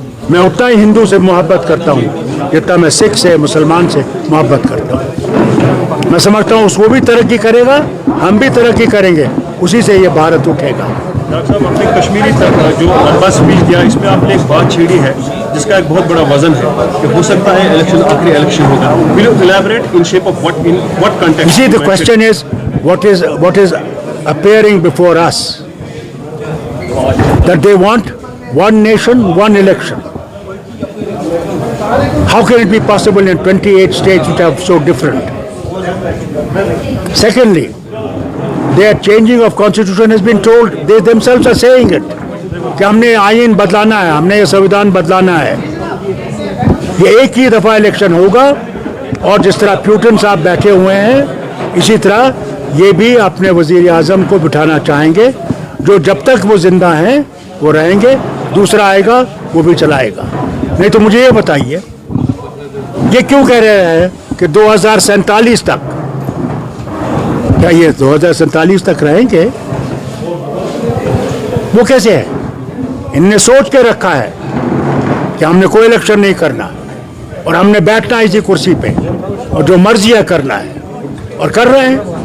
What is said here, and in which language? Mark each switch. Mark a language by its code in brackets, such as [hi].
[ur] میں اتنا ہی ہندو سے محبت کرتا ہوں جتنا میں سکھ سے، مسلمان سے محبت کرتا ہوں. میں سمجھتا ہوں وہ بھی ترقی کرے گا، ہم بھی ترقی کریں گے، اسی سے یہ بھارت اٹھے گا. ڈاکٹر صاحب، آپ نے کشمیری تک جو لمبا اسپیچ دیا، اس میں آپ نے ایک بات چھیڑی ہے جس کا ایک بہت بڑا وزن ہے کہ ہو سکتا ہے الیکشن آخری الیکشن ہوگا. [en] Will you elaborate in shape of what, in what context? You see, the question is what is appearing before us, that they want one nation, one election. How can it be possible in 28 states which are so different? Secondly, their changing of constitution has been told, they themselves are saying it, [ur] کہ ہم نے آئین بدلانا ہے، [en] ہم نے یہ سویدھان بدلانا ہے. [ur] یہ ایک ہی دفعہ الیکشن ہوگا، اور جس طرح پیوٹن صاحب بیٹھے ہوئے ہیں اسی طرح یہ بھی اپنے وزیر اعظم کو بٹھانا چاہیں گے. جو جب تک وہ زندہ ہیں وہ رہیں گے، دوسرا آئے گا وہ بھی چلائے گا. نہیں تو مجھے یہ بتائیے یہ کیوں کہہ رہے ہیں کہ 2047 تک، کیا یہ 2047 تک رہیں گے؟ وہ کیسے ہے؟ ان نے سوچ کے رکھا ہے کہ ہم نے کوئی الیکشن نہیں کرنا اور ہم نے بیٹھنا اسی کرسی پہ اور جو مرضی ہے کرنا ہے، اور کر رہے ہیں.